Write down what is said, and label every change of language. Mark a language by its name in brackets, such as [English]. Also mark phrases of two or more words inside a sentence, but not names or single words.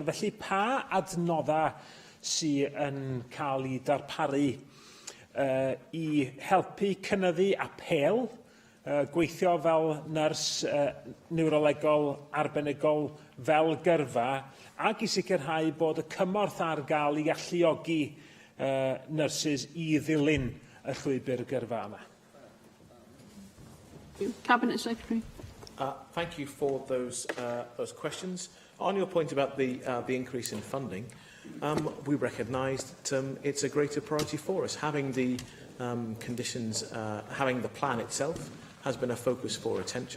[Welsh] Felly, pa adnoddau sy'n yn cael ei darparu i helpu cynyddu apel, gweithio fel nyrs niwrolegol arbenigol fel gyrfa, ac i sicrhau bod y cymorth ar gael i alluogi nyrsys i ddilyn y llwybr gyrfa yma. [English] Cabinet Secretary. Thank you for those questions. On your point about the increase in funding, we recognise that it's a greater priority for us. Having the conditions, having the plan itself has been a focus for attention.